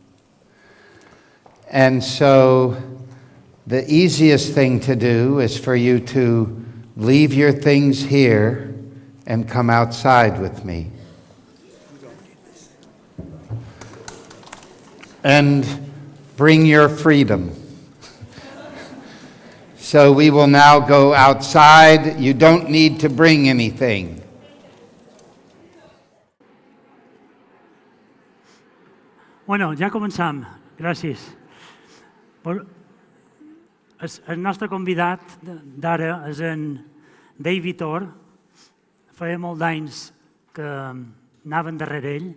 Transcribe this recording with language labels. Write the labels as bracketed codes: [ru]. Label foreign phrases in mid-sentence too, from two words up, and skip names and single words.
[en] And so the easiest thing to do is for you to leave your things here and come outside with me. And bring your freedom. So we will now go outside. You don't need to bring anything. [ca] Bueno, ja començam. Gràcies. El nostre convidat d'ara és en David Orr. Feia molt d'anys que anaven darrere ell.